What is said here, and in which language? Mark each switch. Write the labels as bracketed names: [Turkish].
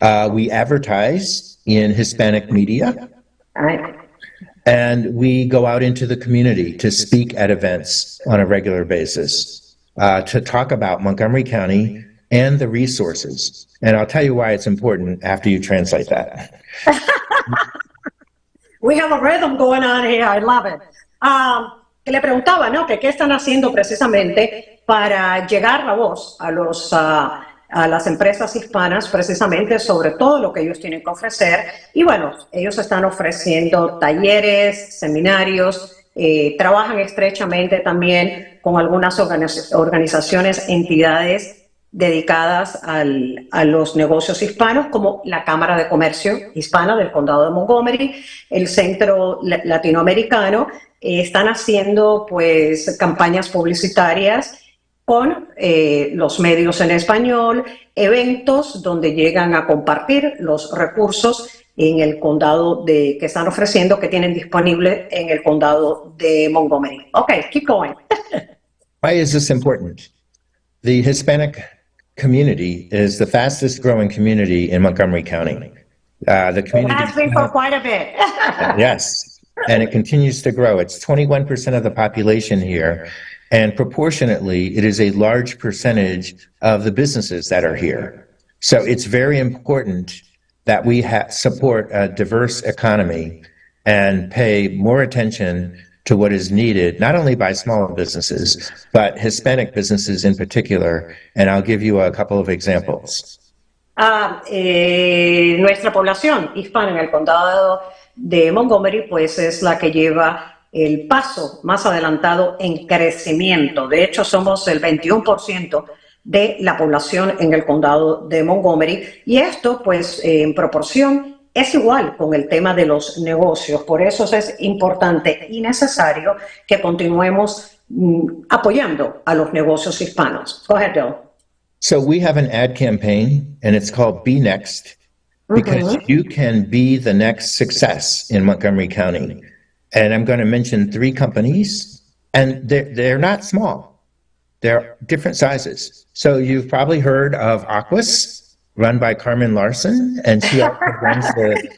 [English] We advertise in Hispanic media, and we go out into the community to speak at events on a regular basis, to talk about Montgomery County and the resources. And I'll tell you why it's important after you translate that. We have a rhythm going on here, I love it. [Spanish] Que le preguntaba, ¿no? Que qué están haciendo precisamente para llegar la voz a las empresas hispanas, precisamente sobre todo lo que ellos tienen que ofrecer. Y bueno, ellos están ofreciendo talleres, seminarios, trabajan estrechamente también con algunas organizaciones, entidades dedicadas a los negocios hispanos, como la Cámara de Comercio Hispana del Condado de Montgomery, el Centro Latinoamericano. Están haciendo pues campañas publicitarias con los medios en español, eventos donde llegan a compartir los recursos en el condado que están ofreciendo, que tienen disponible en el condado de Montgomery. [English] Okay, keep going. Why is this important? The Hispanic community is the fastest growing community in Montgomery County. The community has been for quite a bit. Yes, and it continues to grow. It's 21% of the population here. And proportionately, it is a large percentage of the businesses that are here. So it's very important that we support a diverse economy and pay more attention to what is needed, not only by small businesses, but Hispanic businesses in particular. And I'll give you a couple of examples. [Spanish] Nuestra población hispana en el condado de Montgomery, pues es la que lleva el paso más adelantado en crecimiento. De hecho, somos el 21% de la población en el condado de Montgomery, y esto, pues, en proporción es igual con el tema de los negocios. Por eso es importante y necesario que continuemos apoyando a los negocios hispanos. [English] Go ahead, Bill. So we have an ad campaign, and it's called Be Next, because you can be the next success in Montgomery County. And I'm going to mention 3 companies, and they're not small. They're different sizes. So you've probably heard of Aquas, run by Carmen Larson, and she also runs the...